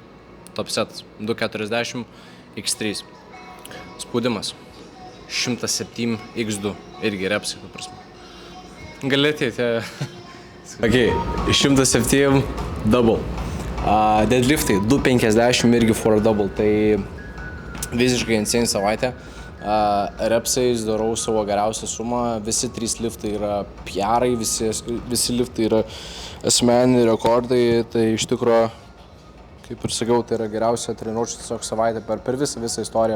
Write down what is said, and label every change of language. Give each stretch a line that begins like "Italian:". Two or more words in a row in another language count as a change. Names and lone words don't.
Lithuanian: Top setas 240 x3. Spaudimas 107 x2. Irgi repsai, ta prasme. Gali ateiti.
English: Okay, 107 double.
Lithuanian: Deadliftai 250 irgi
English: for a double.
Lithuanian: Tai visiškai insane savaitė. Repsais darau savo geriausią sumą. Visi 3 liftai yra PR-ai, visi liftai yra asmeniniai rekordai. Tai iš tikro, kaip ir sakiau, tai yra geriausia treniruočių tiesiog savaitė per visą istoriją.